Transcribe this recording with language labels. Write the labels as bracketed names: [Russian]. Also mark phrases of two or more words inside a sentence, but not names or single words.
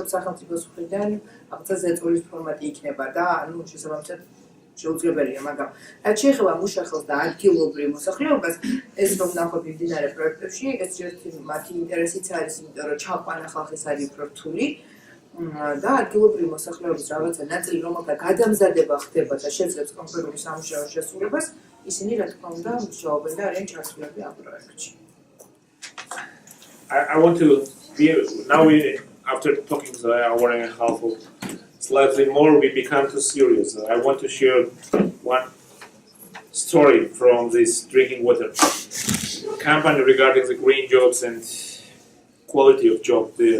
[Georgian] სახელმწიფოს მხრიდან რაღაცა ზეწოლის ფორმატი იქნება და ანუ შესაბამისად შეუძლებელია, მაგრამ რაც შეეხება მუშახელს და ადგილობრივ მოსახლეობას, ეს რომ ნახოთ მიმდინარე პროექტებში, ეს ერთი მათი ინტერესიც არის, იმიტომ რომ ჩაყვანა ხალხის არის უფრო რთული და ადგილობრივ მოსახლეობის რაღაცა ნაწილი, რომელთა გადამზადება ხდება და შეძლებს კონკრეტული სამუშაო შესრულებას, ისინი რა თქმა უნდა მუშაობენ და არიან ჩართულები ამ პროექტში. [English] I want to be now after talking for an hour and a half or slightly more, we become too serious. I want to share one story from this drinking water company regarding the green jobs and quality of job there.